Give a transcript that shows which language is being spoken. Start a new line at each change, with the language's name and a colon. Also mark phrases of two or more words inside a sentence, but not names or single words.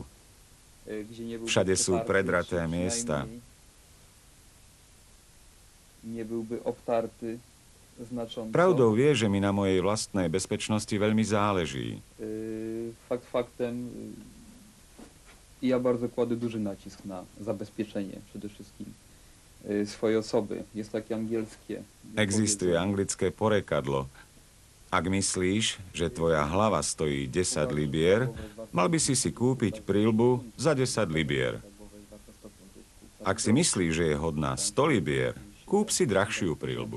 Slovak: Všade sú predraté miesta. Pravdou je, že mi na mojej vlastnej bezpečnosti veľmi záleží.
Polish: Fakt faktem, ja bardzo kładę duży nacisk na zabezpieczenie przede wszystkim swojej osoby. Jest takie angielskie.
Slovak: Existuje anglické porekadlo. Ak myslíš, že tvoja hlava stojí 10 libier, mal by si kúpiť príľbu za 10 libier. Ak si myslíš, že je hodná 100 libier, kúp si drahšiu príľbu.